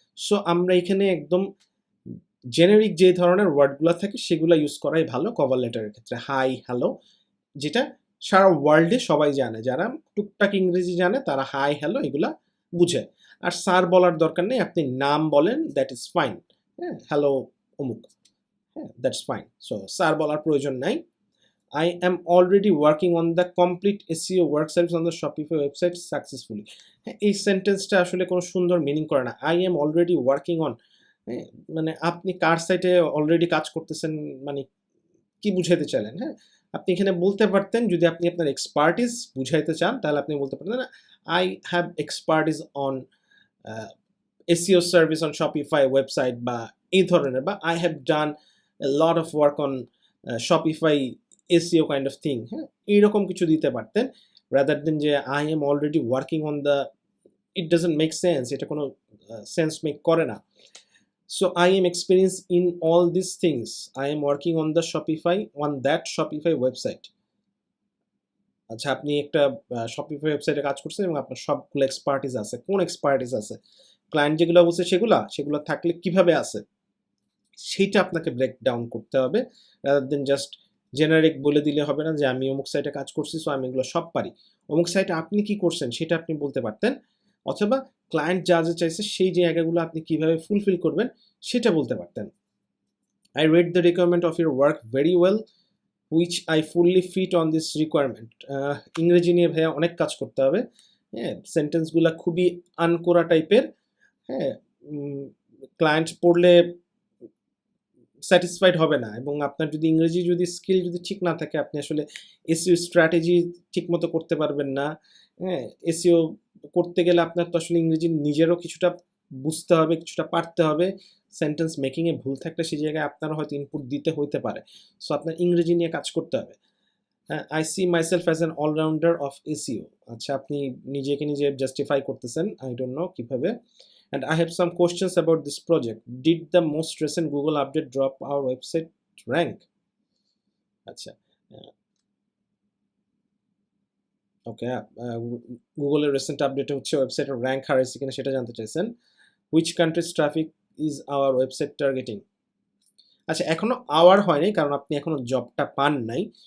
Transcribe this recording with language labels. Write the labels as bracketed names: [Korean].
[Bangla] So আমরা এখানে একদম জেনেরিক যে ধরনের ওয়ার্ডগুলো থাকে সেগুলো ইউজ করাই ভালো কভার লেটারের ক্ষেত্রে। হাই, হ্যালো, যেটা সারা ওয়ার্ল্ডে সবাই জানে, যারা টুকটাক ইংরেজি জানে তারা হাই হ্যালো এগুলা বুঝে। আর স্যার বলার দরকার নেই, আপনি নাম বলেন, [English] That is fine. [Bangla] হ্যাঁ, হ্যালো অমুক, হ্যাঁ, [English] That's fine. [Bangla] সো স্যার বলার প্রয়োজন নাই। [English] I am already working on the complete SEO work service on the Shopify website successfully. [Bangla] হ্যাঁ, এই সেন্টেন্সটা আসলে কোনো সুন্দর মিনিং করে না। [English] I am already working on, [Bangla] হ্যাঁ, মানে আপনি কার সাইটে অলরেডি কাজ করতেছেন, মানে কি বুঝাইতে চাইলেন? হ্যাঁ, আপনি এখানে বলতে পারতেন, যদি আপনি আপনার এক্সপার্টিস বুঝাইতে চান তাহলে আপনি বলতে পারতেন [English] I have expertise on SEO service on Shopify website, [Bangla] বা এই ধরনের, বা [English] I have done a lot of work on Shopify SEO kind of thing. [Bangla] হ্যাঁ, এইরকম কিছু দিতে পারতেন, রাদার দেন যে [English] I am already working on the, it doesn't make sense, [Bangla] এটা কোনো সেন্স মেক করে না। [English] So I am experienced in all these things. I am working on the Shopify, on that Shopify website. [Bangla] আচ্ছা, আপনি একটা Shopify ওয়েবসাইটে কাজ করছেন এবং আপনার সবগুলো এক্সপার্টিস আছে। কোন এক্সপার্টিস আছে? ক্লায়েন্ট যেগুলো বলছে সেগুলা? সেগুলো থাকলে কিভাবে আছে? সেইটা আপনাকে ব্রেক ডাউন করতে হবে। রাদার দেন জাস্ট জেনারিক বলে দিলে হবে না যে আমি অমুক সাইটে কাজ করছি, সো আমি এগুলো সব পারি। অমুক সাইটে আপনি কি করছেন সেটা আপনি বলতে পারতেন। অথবা ক্লায়েন্ট যা চাইছে সেই জায়গাগুলো আপনি কিভাবে ফুলফিল করবেন সেটা বলতে পারতেন। [English] I read the requirement of your work very well, which I fully fit on this requirement. [Bangla] ইংরেজি নিয়ে ভাইয়া অনেক কাজ করতে হবে। হ্যাঁ, সেন্টেন্সগুলা খুবই আনকোরা টাইপের। হ্যাঁ, ক্লায়েন্ট পড়লে স্যাটিসফাইড হবে না, এবং আপনার যদি ইংরেজি যদি স্কিল যদি ঠিক না থাকে, আপনি আসলে এসইও স্ট্র্যাটেজি ঠিকমতো করতে পারবেন না। হ্যাঁ, এসইও করতে গেলে আপনার তো আসলে ইংরেজি নিজেরও কিছুটা বুঝতে হবে, কিছুটা পারতে হবে। সেন্টেন্স মেকিংয়ে ভুল থাকলে সেই জায়গায় আপনারও হয়তো ইনপুট দিতে হইতে পারে। সো আপনার ইংরেজি নিয়ে কাজ করতে হবে। হ্যাঁ, [English] I see myself as an allrounder of SEO. [Bangla] আচ্ছা, আপনি নিজেকে নিজে জাস্টিফাই করতেছেন, [English] I don't know [Bangla] কিভাবে। [English] And I have some questions about this project. Did the most recent Google update drop our website rank? [Bangla] আচ্ছা, ওকে, গুগলের রিসেন্ট আপডেটে হচ্ছে ওয়েবসাইটের র্যাঙ্ক হারাইছে কিনা সেটা জানতে চাইছেন। [English] Which countries traffic is our website targeting? [Bangla] আচ্ছা, এখনো আওয়ার হয়নি কারণ আপনি এখনো জবটা পান নাই।